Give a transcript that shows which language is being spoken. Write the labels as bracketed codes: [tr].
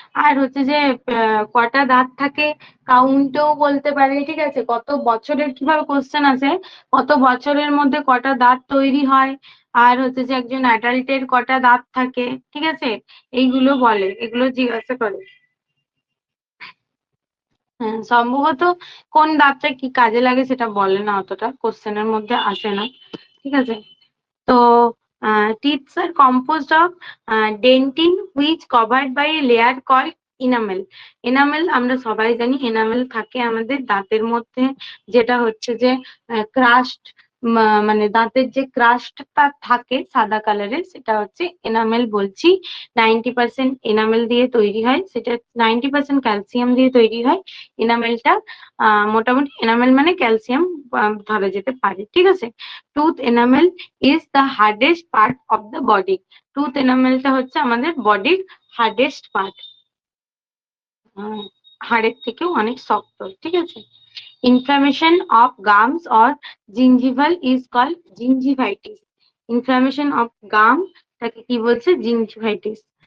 [bn] আর হচ্ছে যে কটা দাঁত থাকে কাউন্টও বলতে পারে, ঠিক আছে, কত বছরের, কিভাবে কোশ্চেন আছে, কত বছরের মধ্যে কটা দাঁত তৈরি হয়, আর হচ্ছে যে একজন অ্যাডাল্টের কটা দাঁত থাকে, ঠিক আছে, এইগুলো বলে, এগুলো জিজ্ঞাসা করে। হ্যাঁ, সম্ভবত কোন দাঁতটা কি কাজে লাগে সেটা বলে না, অতটা কোশ্চেনের মধ্যে আসে না, ঠিক আছে। [en] তো teeth are composed of dentin which covered by a layer called enamel. [bn] Enamel আমরা সবাই জানি, এনামেল থাকে আমাদের দাঁতের মধ্যে, যেটা হচ্ছে যে ক্রাস্ট, মানে দাঁতের যে ক্রাস্টটা থাকে সাদা কালারের, সেটা হচ্ছে এনামেল বলছি। 90% এনামেল দিয়ে তৈরি হয়, সেটা 90% ক্যালসিয়াম দিয়ে তৈরি হয় এনামেলটা। মোটামুটি এনামেল মানে ক্যালসিয়াম ধরা যেতে পারে, ঠিক আছে। [en] Tooth enamel is the hardest part of the body. [bn] Tooth এনামেলটা হচ্ছে আমাদের বডির হার্ডেস্ট পার্ট, হাড়ের থেকেও অনেক শক্ত, ঠিক আছে। [en] Inflammation of gums or gingival is called gingivitis. [bn] Inflammation of গাম তাকে কি বলছে, জিঞ্জিভাইটিস।